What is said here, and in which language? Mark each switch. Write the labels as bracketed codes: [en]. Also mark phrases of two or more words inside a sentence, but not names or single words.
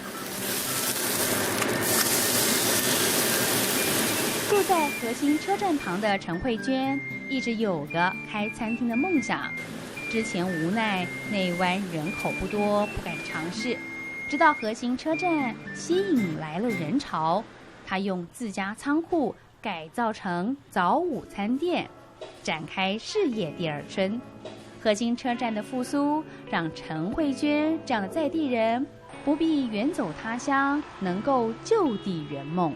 [zh] 住在核心車站旁的陳慧娟，一直有個開餐廳的夢想。之前無奈內灣人口不多，不敢嘗試。直到核心車站吸引來了人潮，他用自家倉庫改造成早午餐店，展开事业第二春。核心车站的复苏，让陈慧娟这样的在地人不必远走他乡，能够就地圆梦。